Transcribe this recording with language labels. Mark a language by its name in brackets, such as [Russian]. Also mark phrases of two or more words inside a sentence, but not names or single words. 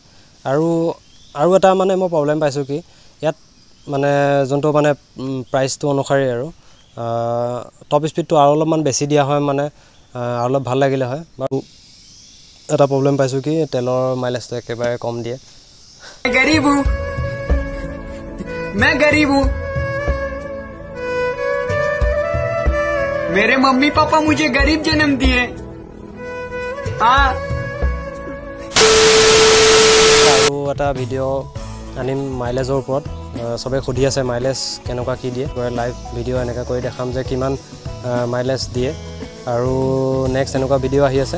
[Assamese] আৰু এটা মানে মই প্ৰব্লেম পাইছোঁ কি, ইয়াত মানে যোনটো মানে প্ৰাইচটো অনুসাৰে আৰু টপ স্পীডটো আৰু অলপমান বেছি দিয়া হয় মানে আৰু অলপ ভাল লাগিলে হয়। বাৰু এটা প্ৰব্লেম পাইছোঁ কি তেলৰ মাইলেজটো একেবাৰে কম দিয়ে। [Hindi] मैं गरीब हूँ, मेरे मम्मी पापा मुझे गरीब जन्म दिए। [Assamese] আৰু এটা ভিডিঅ' আনিম মাইলেজৰ ওপৰত, চবে সুধি আছে মাইলেজ কেনেকুৱা কি দিয়ে, লাইভ ভিডিঅ' এনেকৈ কৰি দেখাম যে কিমান মাইলেজ দিয়ে, আৰু নেক্সট এনেকুৱা ভিডিঅ' আহি আছে।